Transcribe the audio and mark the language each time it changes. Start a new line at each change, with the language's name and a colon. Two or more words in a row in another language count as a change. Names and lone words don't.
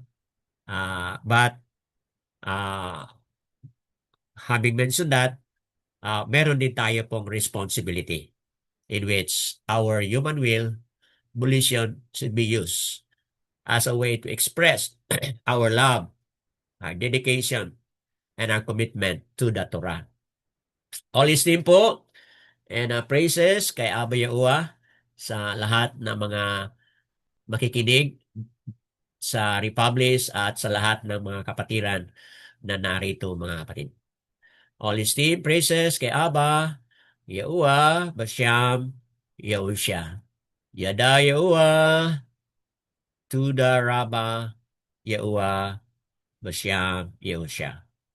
English: But having mentioned that,
Filipino: meron din tayo pong
English: responsibility in which our human will, volition should be used as a way to express our love, our dedication, and our commitment to the Torah. All esteem
Filipino: po
English: and praises
Filipino: kay Aba Yahuwah sa lahat ng mga makikinig sa Republis at sa lahat ng mga kapatiran na narito mga kapatid.
English: All esteem, praises kay Aba Yahuwah, Basyam, Yahushua.
Hebrew: ידה יהוה, תודה רבה, יהוה, בשם, יהושע.